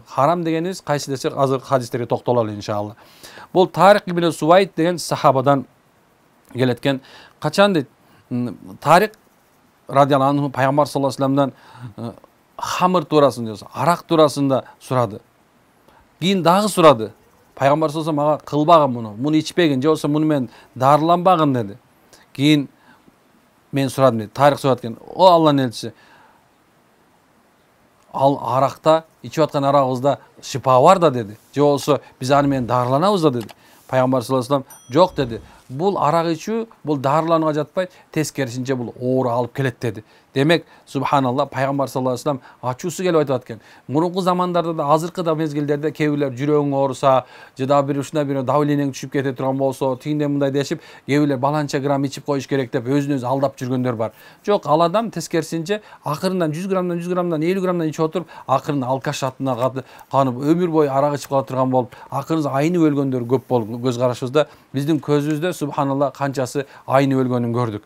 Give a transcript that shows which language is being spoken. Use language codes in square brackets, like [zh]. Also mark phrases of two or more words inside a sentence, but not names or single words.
[ky] Харам дегенибиз кайсы десек, азыр хадистерге токтололу иншалла. Бул Тарик ибн Сувайд деген сахабадан келет экен. Качан дейт, Тарик [ar] رضي الله عنه [ky] пайгамбар [ar] صلى الله عليه وسلم [ky] хамыр туурасында, арак туурасында сурады. Кийин дагы сурады. Пайгамбар [ar] صلى الله عليه وسلم [ky] мага кылбагын муну ичпегин, же болсо муну менен даарыланбагын деди. Кийин мен сурадым дейт. Тарик сурат экен: о Алланын элчиси, ал аракта, ичип аткан арагыбызда шифа бар да деди. Же болсо биз аны менен даарыланабыз да деди. Пайгамбар [ar] صلى الله عليه وسلم: [ky] жок деди. Бул арак ичүү, бул даарыланууга жатпайт, тескерисинче бул оору алып келет деди. Демек, субханалла, пайгамбар [ar] صلى الله عليه وسلم [ky] ачуусу келип айтып аткан. Мурунку замандарда да, азыркы да мезгилдерде кээ бирлер жүрөгүң ооруса, же да бир ушундай бир давлениең түшүп кете турган болсо, тигиндей мындай дешип, кээ бирлер баланча грамм ичип коюш керек деп өзүн өзү алдап жүргөндөр бар. Жок, ал адам тескерисинче акырындан 100 граммдан 50 граммдан ичип отуруп, акырын алкаш атына канып, өмүр бою арак ичип кала турган болуп, акырын айнып өлгөндөр көп болуп көз карашыбызда, биздин көзүбүздө субханалла канчасы айнып өлгөнүн көрдүк.